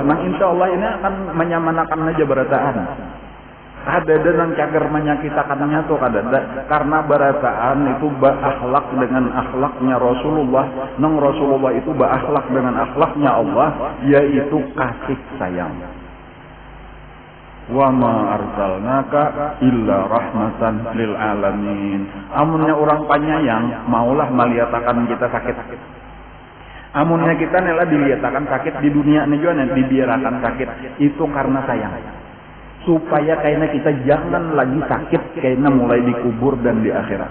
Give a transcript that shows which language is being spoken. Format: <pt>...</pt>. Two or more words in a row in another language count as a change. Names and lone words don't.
<bjn>Nah</bjn> <ar>insya Allah</ar> <bjn>ini akan menyamanakan aja berataan. Ada nang cager menyakitakannya tuh kada, karena berataan itu berakhlak dengan akhlaknya Rasulullah. Nang Rasulullah itu berakhlak dengan akhlaknya Allah, yaitu kasih sayang.</bjn> <ar>Wa ma arsalnaka illa rahmatan lil alamin.</ar> <bjn>Amunnya orang penyayang maulah meliatakan kita sakit. Amunnya kita nela diliatakan sakit di dunia ini juga dibiarkan sakit, itu karena sayang. Supaya kayaknya kita jangan lagi sakit kayaknya mulai dikubur dan di akhirat.</bjn>